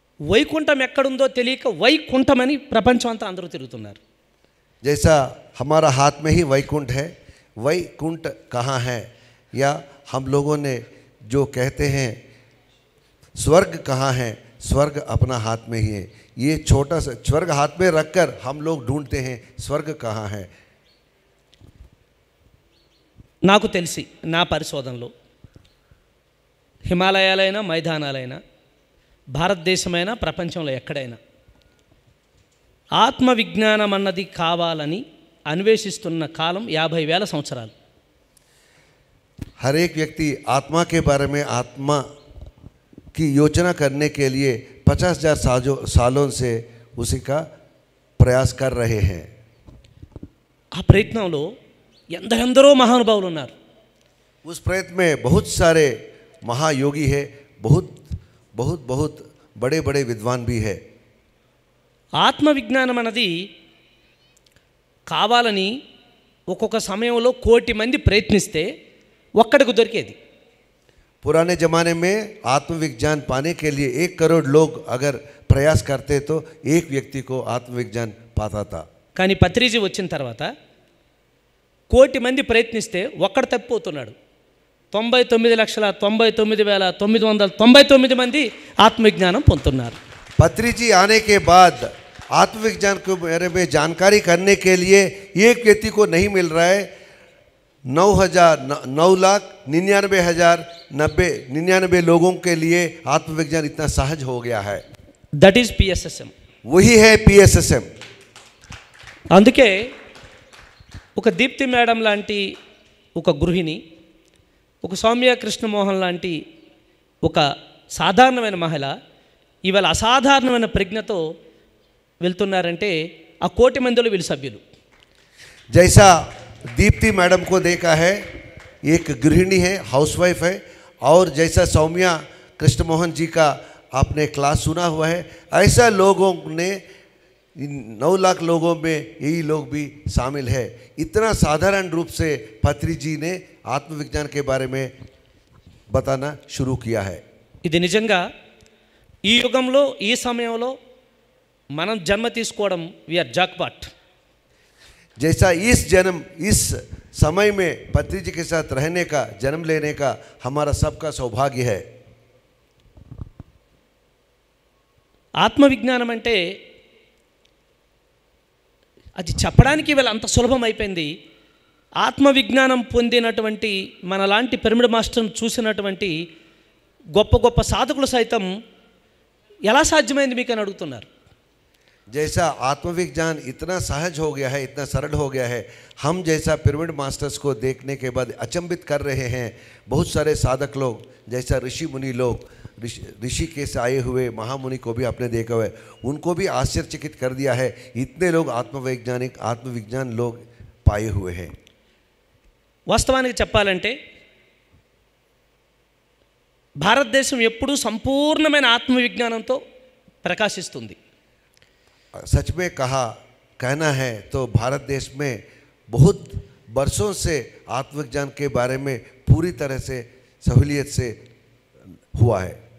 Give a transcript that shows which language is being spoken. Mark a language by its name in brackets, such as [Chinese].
[Telugu] వైకుంఠం ఎక్కడుందో తెలియక వైకుంఠమని ప్రపంచం అంతా అందరూ తిరుగుతున్నారు. [Hindi] जैसा हमारा हाथ में ही वैकुंठ है, वैकुंठ कहाँ है, या हम लोगों ने जो कहते हैं स्वर्ग कहाँ है, स्वर्ग अपना हाथ में ही है. ये छोटा सा स्वर्ग हाथ में रखकर हम लोग ढूंढते हैं स्वर्ग कहाँ है. [Telugu] నాకు తెలిసి నా పరిశోధనలో హిమాలయాలైనా మైదానాలైనా భారతదేశమైనా ప్రపంచంలో ఎక్కడైనా ఆత్మవిజ్ఞానం అన్నది కావాలని అన్వేషిస్తున్న కాలం 50,000 సంవత్సరాలు. [Hindi] हर एक व्यक्ति आत्मा के बारे में, आत्मा की योजना करने के लिए 50,000 सालों से उसी का प्रयास कर रहे हैं. [Telugu] ఆ ప్రయత్నంలో ఎందరెందరో మహానుభావులు ఉన్నారు. [Hindi] उस प्रयत्न में बहुत सारे महायोगी है, बहुत बड़े बड़े विद्वान भी है. [Telugu] ఆత్మవిజ్ఞానం అన్నది కావాలని ఒక్కొక్క సమయంలో 1,000,000 మంది ప్రయత్నిస్తే ఒక్కడికి దొరికేది. [Hindi] पुराने ज़माने में आत्मविज्ञान पाने के लिए 1 करोड़ लोग अगर प्रयास करते तो एक व्यक्ति को आत्मविज्ञान पाता था. [Telugu] కానీ పత్రిజీ వచ్చిన తర్వాత 1,000,000 మంది ప్రయత్నిస్తే ఒక్కడు తప్పిపోతున్నాడు. 99,99,999 మంది ఆత్మవిజ్ఞానం పొందుతున్నారు. [Hindi] पत्री जी आने के बाद आत्मविज्ञान के बारे में जानकारी करने के लिए एक व्यक्ति को नहीं मिल रहा है. 9,99,999 लोगों के लिए आत्मविज्ञान इतना सहज हो गया है. [English] That is PSSM. [Hindi] वही है PSSM. [Telugu] అందుకే ఒక దీప్తి మేడం లాంటి ఒక గృహిణి, ఒక సౌమ్య కృష్ణమోహన్ లాంటి ఒక సాధారణమైన మహిళ ఇవాళ అసాధారణమైన ప్రజ్ఞతో వెళ్తున్నారంటే ఆ 1,000,000 మందిలో వీళ్ళు సభ్యులు. [Hindi] जैसा दीप्ति मैडम को देखा है, एक गृहिणी है, हाउसवाइफ है, और जैसा सौम्या कृष्णमोहन जी का आपने क्लास सुना हुआ है, ऐसा लोगों ने 9 लाख लोगों में यही लोग भी शामिल है. इतना साधारण रूप से पत्री जी ने आत्मविज्ञान के बारे में बताना शुरू किया है. [Telugu] ఇది నిజంగా ఈ యుగంలో ఈ సమయంలో మనం జన్మ తీసుకోవడం [English] We are jackpot. [Hindi] जैसा इस समय में पत्री जी के साथ रहने का, जन्म लेने का हमारा सबका सौभाग्य है. [Telugu] ఆత్మవిజ్ఞానం అంటే అది చెప్పడానికి వీళ్ళ అంత సులభం అయిపోయింది. ఆత్మవిజ్ఞానం పొందినటువంటి మనలాంటి పిరమిడ్ మాస్టర్ను చూసినటువంటి గొప్ప గొప్ప సాధకులు సైతం ఎలా సాధ్యమైంది మీకు అని అడుగుతున్నారు. [Hindi] जैसा आत्मविज्ञान इतना सहज हो गया है, इतना सरल हो गया है, हम जैसा पिरामिड मास्टर्स को देखने के बाद अचंभित कर रहे हैं. बहुत सारे साधक लोग, जैसा ऋषि मुनि लोग, ऋषि से आए हुए महामुनि को भी आपने देखा हुआ है, उनको भी आश्चर्यचकित कर दिया है. इतने लोग आत्मविज्ञान लोग पाए हुए हैं. [Telugu] వాస్తవానికి చెప్పాలంటే భారతదేశం ఎప్పుడూ సంపూర్ణమైన ఆత్మవిజ్ఞానంతో ప్రకాశిస్తుంది. [Hindi] सच में कहना है तो भारत देश में बहुत वर्षों से आत्मविज्ञान के बारे में पूरी तरह से सहूलियत से हुआ है.